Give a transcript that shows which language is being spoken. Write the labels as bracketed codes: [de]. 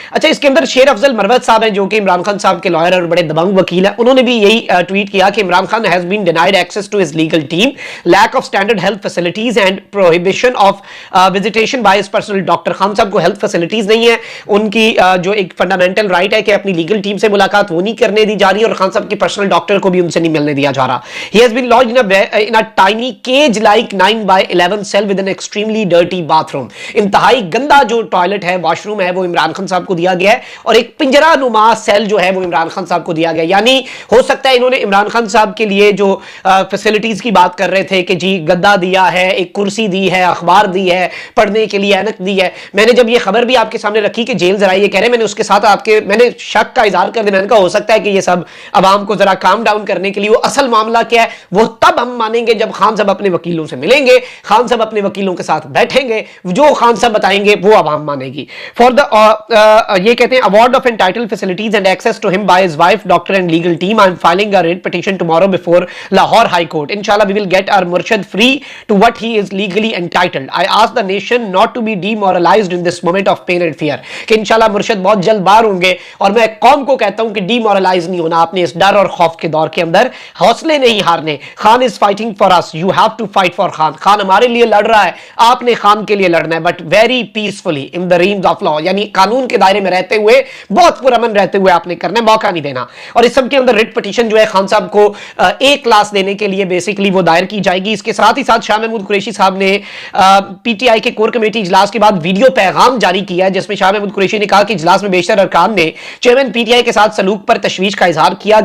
[ur] اچھا, اس کے اندر شیر افضل مروت صاحب ہیں جو کہ عمران خان صاحب کے لائر اور بڑے دبنگ وکیل ہیں, انہوں نے بھی یہی ٹویٹ کیا کہ Imran Khan [en] has been denied access to his legal team, lack of standard health facilities and prohibition of visitation by his personal doctor. [ur] Khan صاحب کو ہیلتھ فیسلٹیز نہیں ہے, ان کی جو ایک فنڈامنٹل رائٹ ہے کہ اپنی لیگل ٹیم سے ملاقات وہ نہیں کرنے دی جا رہی, اور خان صاحب کے پرسنل ڈاکٹر کو بھی ان سے نہیں ملنے دیا جا رہا. [en] He has been lodged in a tiny cage like 9/11 cell with an extremely dirty bathroom. [ur] انتہائی گندا جو ٹوائلٹ ہے, واش روم ہے, وہ عمران خان صاحب کو دیا گیا ہے, اور ایک پنجرہ نما سیل جو ہے وہ عمران خان صاحب کو دیا گیا. یعنی ہو سکتا ہے انہوں نے عمران خان صاحب کے لیے جو فیسلٹیز کی بات کر رہے تھے کہ جی گدا دیا ہے, ایک کرسی دی ہے, اخبار دی ہے, پڑھنے کے لیے اینک دی ہے. میں نے جب یہ خبر بھی آپ کے سامنے رکھی کہ جیل ذرا یہ کہہ رہے ہیں, میں نے اس کے ساتھ میں نے شک کا اظہار کر دیا. میں نے کہا ہو سکتا ہے کہ یہ سب عوام کو ذرا کام ڈاؤن کرنے کے لیے, وہ اصل معاملہ کیا ہے وہ تب ہم مانیں گے جب خان صاحب اپنے وکیلوں سے ملیں گے, خان صاحب اپنے وکیلوں کے ساتھ بیٹھیں گے, جو خان صاحب بتائیں گے وہ عوام مانے گی. فار دا یہ کہتے ہیں [en] award of entitled facilities and access to him by his wife, doctor and legal team. I am filing a writ petition tomorrow before Lahore High Court. Inshallah we will get our Murshid free to what he is legally entitled. I ask the nation not to be demoralized in this moment of pain and fear. [ur] کہ انشاءاللہ مرشد بہت جلد باہر ہوں گے, اور میں قوم کو کہتا ہوں کہ ڈیمورلائز نہیں ہونا, آپ نے اس ڈر اور خوف کے دور کے اندر حوصلے نہیں ہارنے. [en] Khan is fighting for us, you have to fight for Khan. [ur] Khan ہمارے لیے لڑ رہا ہے, آپ نے خان کے لیے لڑنا ہے, [en] but very peacefully in the realms of law. [ur] یعنی قانون کے دائرے میں رہتے ہوئے, بہت پرامن رہتے ہوئے آپ نے کرنا ہے, موقع نہیں دینا. اور اس سب کے اندر ریٹ پٹیشن جو ہے خان صاحب کو ایک کلاس دینے کے لیے بیسیکلی وہ دائر کی جائے گی. اس کے ساتھ ہی ساتھ شاہ محمود قریشی صاحب نے پی ٹی آئی کے کور کمیٹی اجلاس کے بعد ویڈیو پیغام جاری کیا ہے, جس میں شاہ محمود قریشی نے کہا کہ اجلاس میں بیشتر ارکان نے چیئرمین پی ٹی آئی کے ساتھ سلوک پر تشویش کا اظہار کیا.